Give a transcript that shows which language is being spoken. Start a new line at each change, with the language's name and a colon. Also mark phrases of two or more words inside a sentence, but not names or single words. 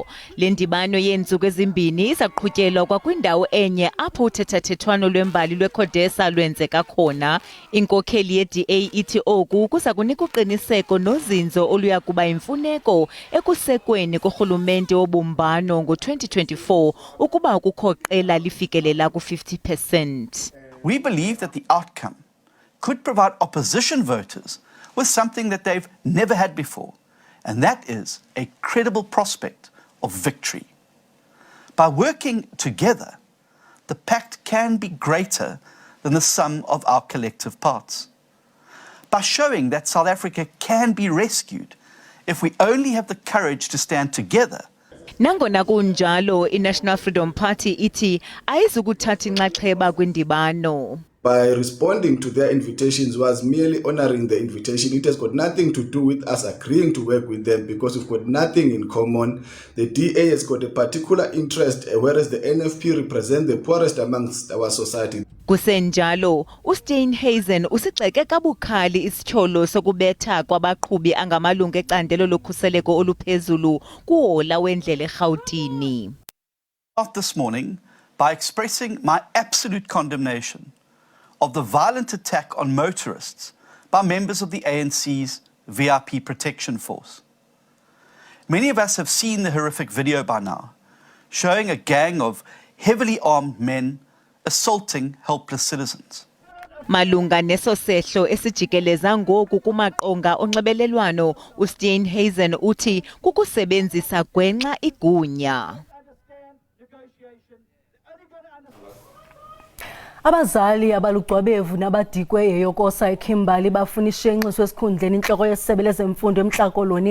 Xhosa: Le ndibano yeentsuku ezimbini izaqhutyelwa kwakwindawo enye apho uthethathethwano lwembali lweCODESA lwenzeka khona. Inkokheli ye-DA ithi oku kuza kunika uqiniseko nozinzo oluya kuba imfuneko ekusekweni kurhulumente wobumbano ngo-2024 ukuba kukho qela lifikelela ku-50%.
English: We believe that the outcome could provide opposition voters with something that they've never had before, and that is a credible prospect of victory. By working together, the pact can be greater than the sum of our collective parts. By showing that South Africa can be rescued if we only have the courage to stand together.
Xhosa: Nangona kunjalo, iNational Freedom Party ithi ayizukuthatha inxaxheba kwindibano.
English: By responding to their invitations was merely honoring the invitation. It has got nothing to do with us agreeing to work with them because we've got nothing in common. The DA has got a particular interest, whereas the NFP represent the poorest amongst our society.
Xhosa: Kusenjalo, uSteenhuisen usixeke kabukhali isityholo sokubetha kwabaqhubi angamalungu ecandelo lokhuseleko oluphezulu kuhola wendlela eRhawutini.
English: This morning by expressing my absolute condemnation of the violent attack on motorists by members of the ANC's VIP Protection Force. Many of us have seen the horrific video by now, showing a gang of heavily armed men assaulting helpless citizens.
Xhosa: Malunga neso sehlo esijikeleza ngoku kumaqonga onxibelelwano, uSteenhuisen uthi kukusebenzisa gwenxa igunya. Abazali abalugcwabevu nabadikwe eyokosa eKimberley bafuna ishenxiso esikhundleni inhloko yesebe lezemfundo eMntla-Koloni.